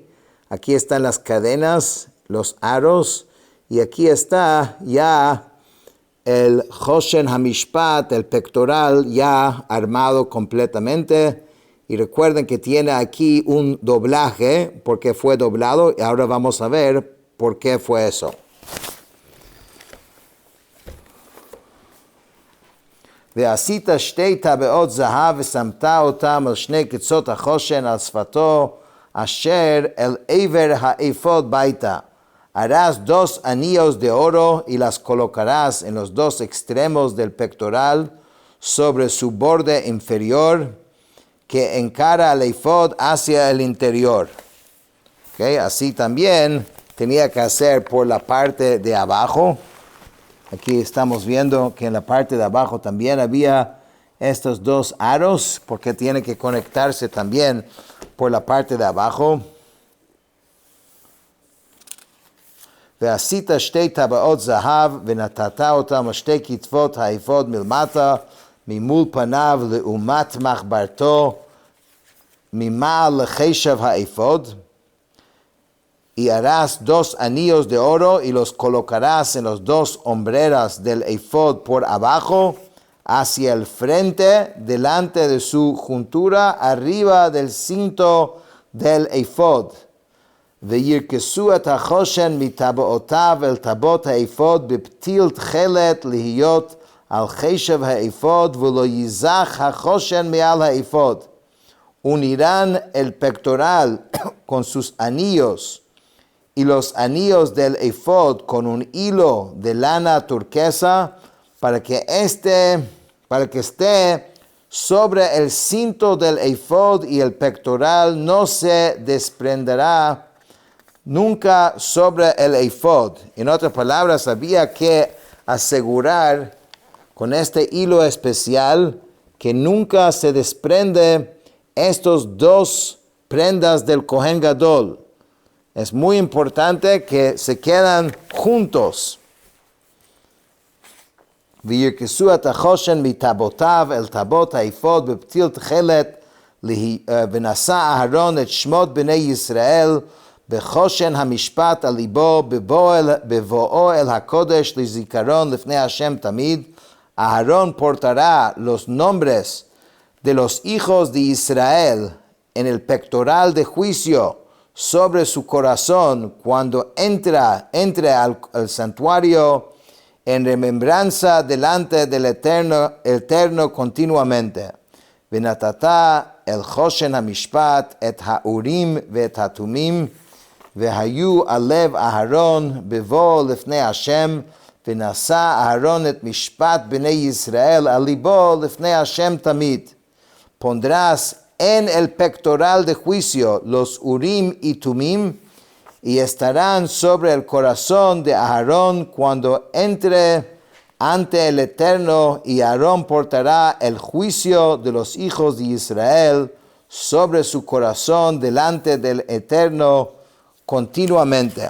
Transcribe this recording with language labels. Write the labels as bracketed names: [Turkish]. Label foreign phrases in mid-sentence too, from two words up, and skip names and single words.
[Spanish] Aquí están las cadenas, los aros, y aquí está ya el [Hebrew] חושן המשפט, [Spanish] el pectoral ya armado completamente. Y recuerden que tiene aquí un doblaje porque fue doblado, y ahora vamos a ver ¿por qué fue eso? [Hebrew] ועשית שתי טבעות זהב ושמת אותם על שני קצות החושן על שפתו אשר אל עבר האפוד ביתה. [Spanish] Harás 2 anillos de oro y las colocarás en los 2 extremos del pectoral sobre su borde inferior que encara al efod hacia el interior. Okay, así también tenía que hacer por la parte de abajo. Aquí estamos viendo que en la parte de abajo también había estos 2 aros, porque tiene que conectarse también por la parte de abajo. [Hebrew] ועשית שתי טבעות זהב ונתת אותם על שתי כתפות האפוד מלמטה ממול פניו לעומת מחברתו ממעל לחשב האפוד. [Spanish] Y harás 2 anillos de oro y los colocarás en los 2 hombreras del efod por abajo, hacia el frente, delante de su juntura, arriba del cinto del efod. [Hebrew] וירכסו את החושן מטבעותיו אל טבעות האפוד בפתיל תכלת להיות על חשב האפוד ולא ייזך החושן מעל האפוד. [Spanish] Unirán el pectoral con sus anillos y los anillos del efod con un hilo de lana turquesa para que esté sobre el cinto del efod y el pectoral no se desprenderá nunca sobre el efod. En otras palabras, había que asegurar con este hilo especial que nunca se desprende estos 2 prendas del [Hebrew] כהן גדול. [Spanish] Es muy importante que se quedan juntos. [Hebrew] וירכסו את החושן מטבעותיו אל טבעות האפוד בפתיל תכלת ונשא אהרון את שמות בני ישראל בחושן המשפט על ליבו בבואו אל הקודש לזיכרון לפני השם תמיד. [Spanish] Aarón portará los nombres de los hijos de Israel en el pectoral de juicio sobre su corazón cuando entre al santuario en remembranza delante del Eterno continuamente. [Hebrew] ונתת el חושן המשפט את האורים ואת התומים והיו על לב אהרון בבוא לפני השם ונשא אהרון את משפט בני ישראל על ליבו לפני השם תמיד. [Spanish] Pondrás en el pectoral de juicio los urim y tumim y estarán sobre el corazón de Aarón cuando entre ante el Eterno y Aarón portará el juicio de los hijos de Israel sobre su corazón delante del Eterno continuamente.